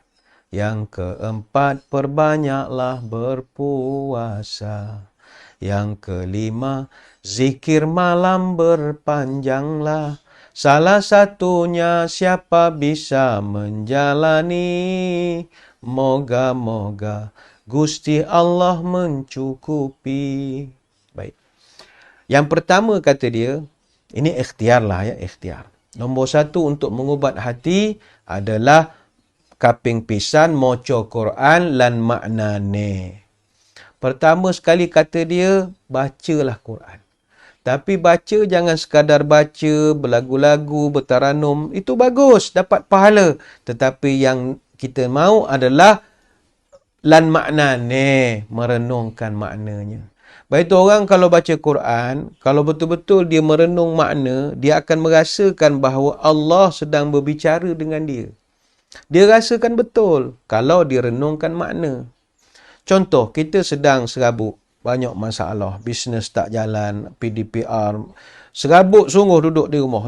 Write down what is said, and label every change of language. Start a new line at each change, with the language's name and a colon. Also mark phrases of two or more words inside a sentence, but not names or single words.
Malay: Yang keempat, perbanyaklah berpuasa. Yang kelima, zikir malam berpanjanglah. Salah satunya siapa bisa menjalani. Moga-moga Gusti Allah mencukupi. Baik. Yang pertama kata dia, ini ikhtiar lah ya, ikhtiar. Nombor 1 untuk mengubat hati adalah
Javanese: kaping pisan maca Quran lan maknane.
Malay: Pertama sekali kata dia, bacalah Quran. Tapi baca jangan sekadar baca, berlagu-lagu, bertaranum. Itu bagus, dapat pahala. Tetapi yang kita mahu adalah
Javanese: lan maknane,
Malay: merenungkan maknanya. Baik orang kalau baca Quran, kalau betul-betul dia merenung makna, dia akan merasakan bahawa Allah sedang berbicara dengan dia. Dia rasakan betul kalau dia renungkan makna. Contoh, kita sedang serabut, banyak masalah, bisnes tak jalan, PDPR, serabut sungguh duduk di rumah.